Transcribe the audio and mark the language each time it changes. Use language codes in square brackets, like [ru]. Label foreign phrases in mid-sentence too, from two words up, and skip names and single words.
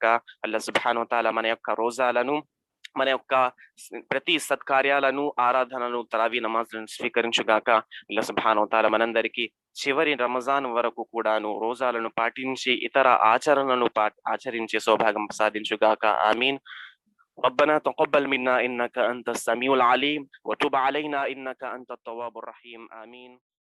[ar] الله سبحانه وتعالى [te] మన యొక్క రోజాలను, మన యొక్క ప్రతి సత్కార్యాలను, ఆరాధనను, తరావీ నమాజులను స్వీకరించుగాక. [ar] الله سبحانه وتعالى [te] మనందరికీ చివరి రంజాన్ వరకు కూడాను రోజాలను పాటించి ఇతర ఆచరణలను ఆచరించే సౌభాగ్యం ప్రసాదించుగాక. ఆమీన్. [ar] ربنا تقبل منا إنك أنت السميع العليم وتب علينا إنك أنت التواب الرحيم. آمين.